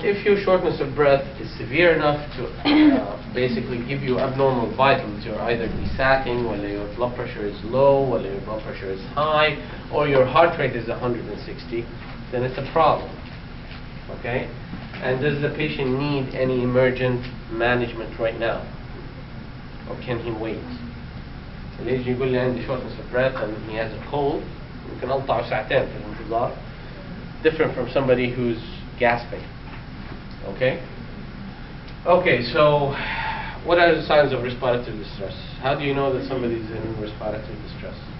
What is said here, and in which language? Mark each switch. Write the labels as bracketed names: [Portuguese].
[English] If your shortness of breath is severe enough to basically give you abnormal vitals, you're either desatting, whether your blood pressure is low, whether your blood pressure is high, or your heart rate is 160, then it's a problem. Okay? And does the patient need any emergent management right now? Or can he wait? [Arabic] اللي يجي يقول لي عندي [English] shortness of breath and he has a cold, [Arabic] يمكن أقطعه ساعتين في الانتظار. [English] Different from somebody who's gasping. Okay? Okay, so what are the signs of respiratory distress? How do you know that somebody's in respiratory distress?